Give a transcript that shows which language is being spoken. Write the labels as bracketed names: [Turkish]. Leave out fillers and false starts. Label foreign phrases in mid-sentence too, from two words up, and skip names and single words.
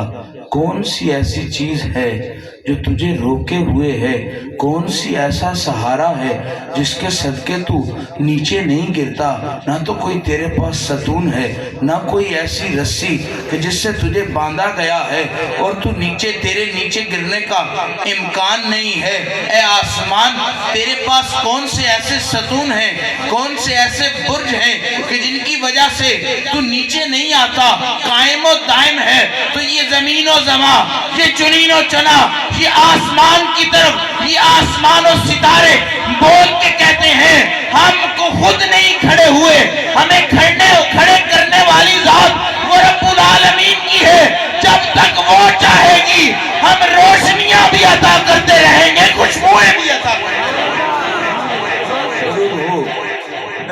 [Urdu] کون سی ایسی چیز ہے جو تجھے روکے ہوئے ہے، کون سی ایسا سہارا ہے جس کے صدقے تو نیچے نہیں گرتا، نہ تو کوئی تیرے پاس ستون ہے، نہ کوئی ایسی رسی کہ جس سے تجھے باندھا گیا ہے اور تو تیرے نیچے گرنے کا امکان نہیں ہے۔ اے آسمان تیرے پاس کون سے ایسے ستون ہیں، کون سے ایسے برج ہیں کہ جن کی وجہ سے تو نیچے نہیں آتا، قائم و دائم ہے۔ تو یہ زمین و زمان، یہ چنین و چنا، یہ آسمان کی طرف، یہ آسمان و ستارے بول کے کہتے ہیں ہم کو خود نہیں کھڑے ہوئے، ہمیں کھڑے کرنے والی ذات وہ رب العالمین کی ہے۔ جب تک وہ چاہے گی ہم روشنیاں بھی عطا کرتے رہیں گے، خوشبوئیں بھی عطا کرتے رہیں گے۔